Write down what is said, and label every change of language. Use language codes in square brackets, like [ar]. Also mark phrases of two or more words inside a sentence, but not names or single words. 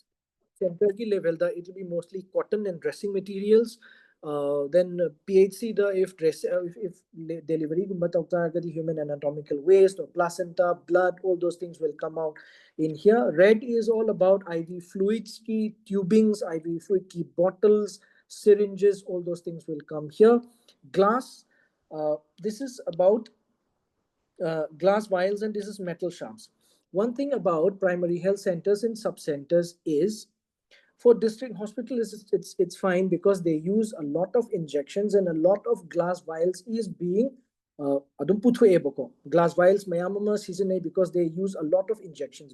[en] Center ki level, it will be mostly cotton and dressing materials. Then PHC, if delivery the human anatomical waste or placenta, blood, all those things will come out in here. Red is all about IV fluids ki tubings, IV fluid ki bottles, syringes, all those things will come here. Glass, this is about glass vials, and this is metal sharps. One thing about primary health centers and sub-centers is, for district hospitals, it's fine because they use a lot of injections and a lot of glass vials is being [mni] adum puthuebako [en] glass vials mayamama season because they use a lot of injections.